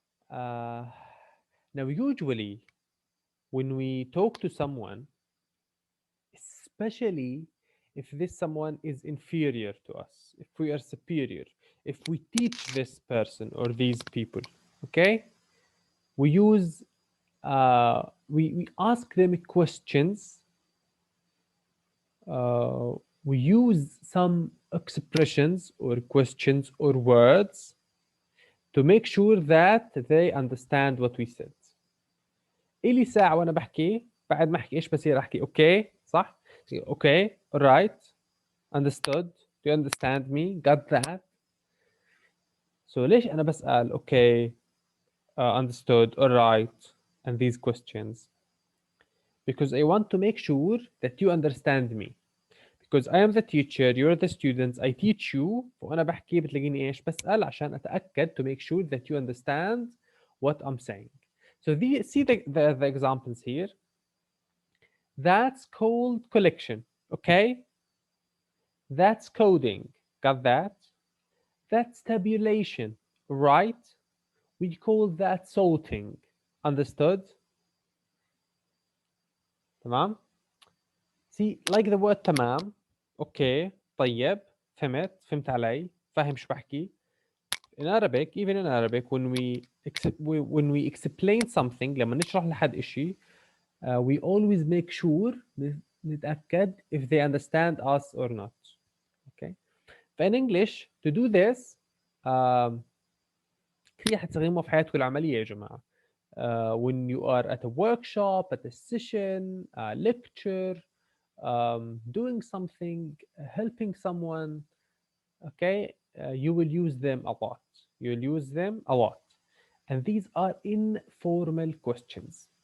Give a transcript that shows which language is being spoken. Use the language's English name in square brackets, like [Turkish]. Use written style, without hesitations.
[English] Now, usually, when we talk to someone, especially if this someone is inferior to us, if we are superior, if we teach this person or these people, okay, we use we ask them questions. We use some expressions or questions or words to make sure that they understand what we said. [Arabic] إلي ساعة وأنا بحكي بعد ما أحكي إيش بصير أحكي أوكي صح؟ أوكي [English] alright understood do you understand me got that. So [Arabic] ليش أنا بسأل أوكي [English] understood alright and these questions? Because I want to make sure that you understand me. Because I am the teacher, you're the students, I teach you. [Arabic] وأنا بحكي بتلاقيني إيش بسأل عشان أتأكد [English] to make sure that you understand what I'm saying. So see the examples here. That's called collection, okay? That's coding, got that? That's tabulation, right? We call that sorting, understood? [Arabic] تمام? [English] See, like the word [Arabic] تمام, okay, طيب, فهمت علي, فاهم شو بحكي. [English] In Arabic, even in Arabic, when we explain something, [Arabic] لما نشرح لحد إشي, [English] we always make sure نتأكد if they understand us or not. Okay. [Arabic] فإن English, [English] to do this, [Arabic] كثير حتستخدموه في حياتكم العملية يا جماعة. [English] When you are at a workshop, at a session, a lecture, doing something, helping someone, okay, you will use them a lot. You will use them a lot. And these are informal questions.